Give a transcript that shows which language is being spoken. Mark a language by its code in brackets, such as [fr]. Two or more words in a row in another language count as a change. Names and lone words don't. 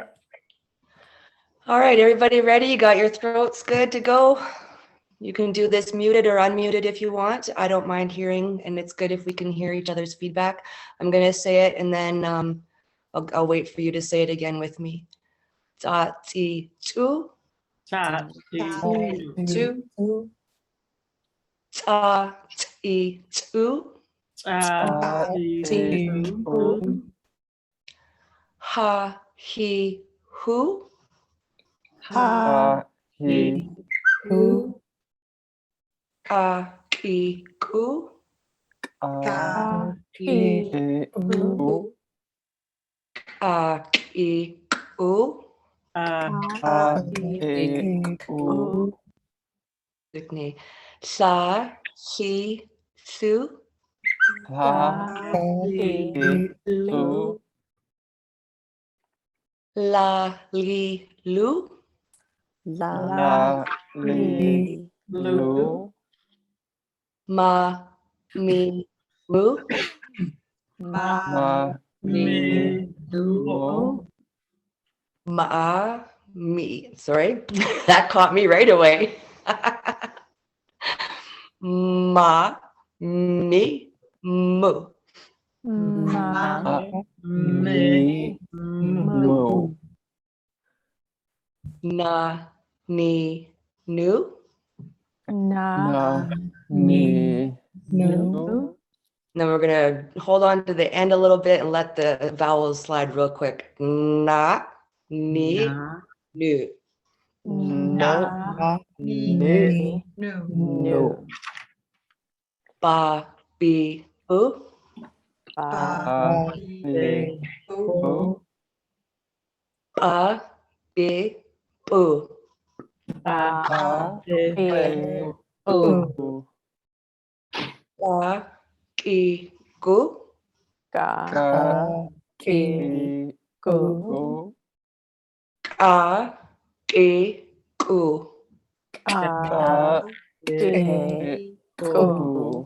[en] All right, everybody ready? You got your throats good to go? You can do this muted or unmuted if you want. I don't mind hearing, and it's good if we can hear each other's feedback. I'm gonna say it and then I'll wait for you to say it again with me. Ta ti tu, Chat. Two. ta ti tu, ha he hu, Ha he Who? ka ki ku, a he u ka ki ku. a he u Sydney. Sa he su, ha he u la li lu, la li lu ma mi mu, ma mi mu ma me. Sorry, that caught me right away. Ma mi mu. ma mi mu Na ni nu, na ni nu then we're gonna hold on to the end a little bit and let the vowels slide real quick. Na ni nu. na ni No. nu Ba bi bu, a he u ba bi bu. a he u Ba ki gu, ka ki ku ka ki ku. ka ki ku